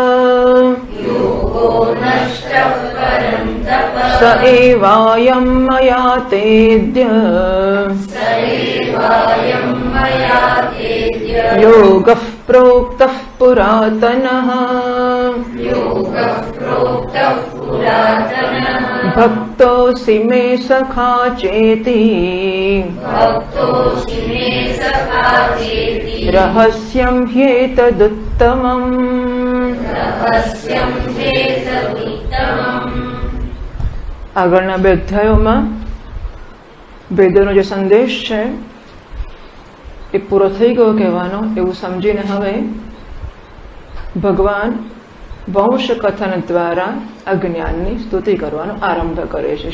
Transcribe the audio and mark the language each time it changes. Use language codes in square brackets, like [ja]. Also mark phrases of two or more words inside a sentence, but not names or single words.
[sa] स एवायं मया तेद्य योगः प्रोक्तः पुरातनः भक्तोऽसि मे सखा चेति रहस्यं ह्येतदुत्तमम्। [gu] આગળના બે અધ્યાયોમાં વેદોનો જે સંદેશ છે એ પૂરો થઈ ગયો કહેવાનો એવું સમજીને હવે ભગવાન વંશ કથન દ્વારા આ જ્ઞાનની સ્તુતિ કરવાનો આરંભ કરે છે.